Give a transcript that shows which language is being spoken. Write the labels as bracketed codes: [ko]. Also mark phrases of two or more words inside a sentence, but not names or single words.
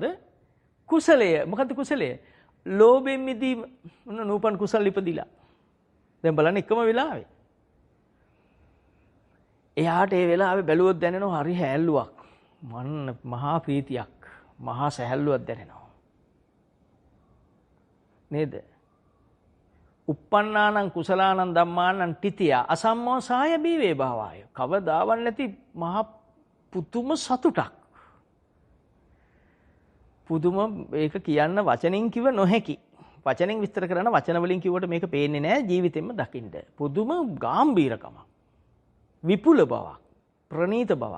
[si] කුසලය. මොකද්ද කුසලය? ලෝභයෙන් මිදීම. නූපන් කුසල් ඉපදිලා. දැන් බලන්න එකම වෙලාවේ. එයාට ඒ වෙලාවේ බැලුවොත් දැනෙනවා හරි හැල්ලුවක්. මහා ප්‍රීතියක්, මහා සැහැල්ලුවක් දැනෙනවා. නේද? [pi] uppannānaṁ කුසලානං ධම්මානං තිතිය අසම්මෝසාය බීවේ භාවාය. [si] කවදාවත් නැති මහා පුදුම සතුටක්. පුදුම ඒක කියන්න වචනෙන් කිව නොහැකි. වචනෙන් විස්තර කරන වචන වලින් කිව්වට මේක පේන්නේ නැහැ ජීවිතෙන්න දකින්න. පුදුම ගැඹීරකමක්. විපුල බවක්, ප්‍රණීත බවක්.